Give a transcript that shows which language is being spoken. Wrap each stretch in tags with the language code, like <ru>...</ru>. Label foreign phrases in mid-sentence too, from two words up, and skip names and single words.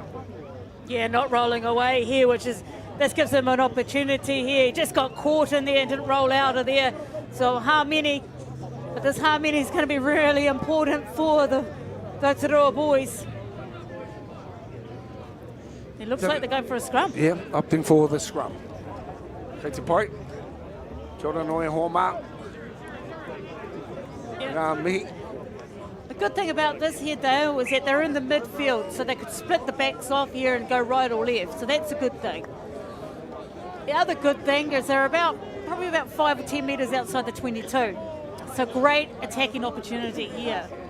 <en>Yeah, not rolling away here, this gives him an opportunity here. He just got caught in there and didn't roll out of there. So but this Harmony is going to be really important for the Rotorua boys. It looks like they're going for a scrum. Yeah, opting for the scrum.</en> <mi>Kei te pai. Kia ora noe hōmā. Ngā mihi.</mi> <en>The good thing about this here, Dale, was that they're in the midfield, so they could split the backs off here and go right or left. So that's a good thing. The other good thing is they're probably about 5 or 10 metres outside the 22. So great attacking opportunity here.</en>